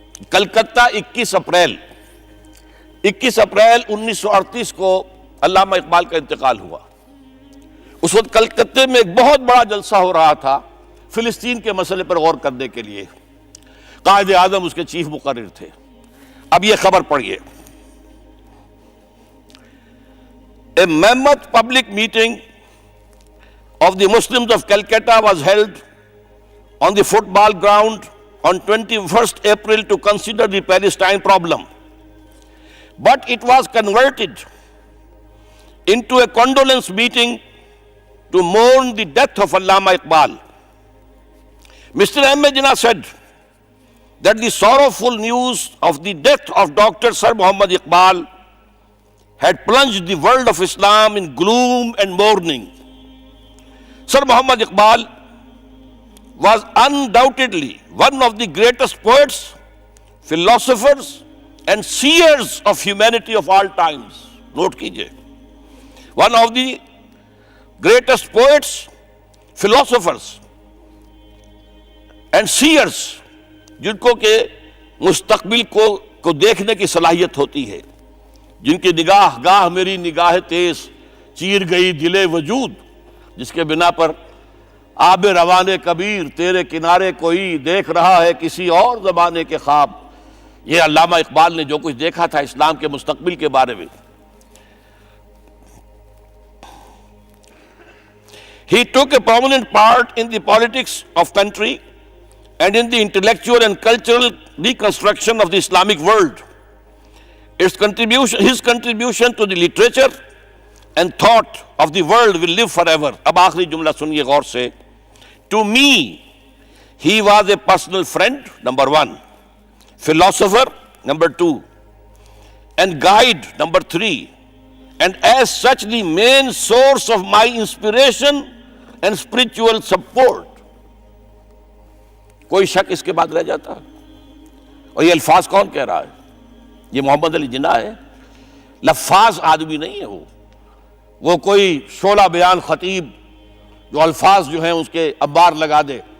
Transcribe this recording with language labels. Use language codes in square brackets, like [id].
[ur] Calcutta 21 April 1938 کو علامہ اقبال کا انتقال ہوا. اس وقت کلکتہ میں ایک بہت بڑا جلسہ ہو رہا تھا فلسطین کے مسئلے پر غور کرنے کے لیے. قائد اعظم اس کے چیف مقرر تھے. اب یہ خبر پڑھیے. [en] A mammoth public meeting of the Muslims of Calcutta was held on the football ground on 21st April to consider the Palestine problem. But it was converted into a condolence meeting to mourn the death of Allama Iqbal. Mr. Ahmed Jinnah said that the sorrowful news of the death of Dr. Sir Muhammad Iqbal had plunged the world of Islam in gloom and mourning. Sir Muhammad Iqbal was undoubtedly one of the greatest poets, philosophers, and seers of humanity of all times. [ur] Note kijiye. [en] One of the greatest poets, philosophers, and seers, [ur] جن کو کہ مستقبل کو دیکھنے کی صلاحیت ہوتی ہے، جن کی نگاہ گاہ میری نگاہ تیز چیر گئی دل وجود، جس کے بنا پر آب روان کبیر تیرے کنارے کوئی دیکھ رہا ہے کسی اور زمانے کے خواب. یہ علامہ اقبال نے جو کچھ دیکھا تھا اسلام کے مستقبل کے بارے میں. [en] He took a prominent part in the politics of country and in the intellectual and cultural reconstruction of the Islamic world. His contribution to the literature and thought of the world will live forever. [ur] اب آخری جملہ سنیے غور سے. [en] To me, he was a personal friend, number one, philosopher, number two, and guide, number three, and as such the main source of my inspiration and spiritual support. [ur] کوئی شک اس کے بعد رہ جاتا؟ اور یہ الفاظ کون کہہ رہا ہے؟ یہ محمد علی جناح ہے. لفاظ آدمی نہیں ہے وہ کوئی شعلہ بیان خطیب جو الفاظ جو ہیں اس کے انبار لگا دے.